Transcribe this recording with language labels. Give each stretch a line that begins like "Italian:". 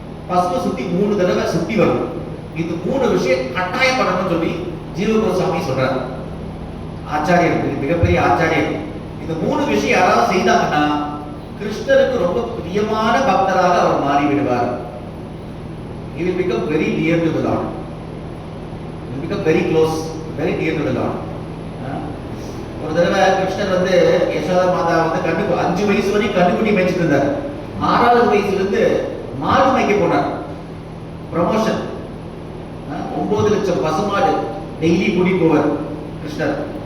Tamil: பசுவை சுத்தி 3 தடவை சுத்தி வரும். இது 3 விஷயம் கட்டாயம் பண்ணணும்னு சொல்லி ஜீவ கோஸ்வாமி சொல்றாரு. ஆச்சாரியர், மிகப்பெரிய ஆச்சாரியர். இந்த 3 விஷயம் யாராவது செய்தாங்கன்னா கிருஷ்ணருக்கு ரொம்ப பிரியமான பக்தராக அவர் மாறி விடுவார்.
English: He will become very near to the Lord. He will become very close, very near to the Lord.
Tamil: ஒரு தடவை கிருஷ்ணர் வந்து யசோதா மாதா வந்து 5 வயசு வரைக்கும் கண்டுக்குட்டி மேய்ச்சிட்டு இருந்தார். 6வது வயசுல இருந்து மாடு மேய்க்க போனார். ப்ரமோஷன். 9 லட்சம் பசுமாடு டெய்லி கூட்டிட்டு போவார் கிருஷ்ணர்.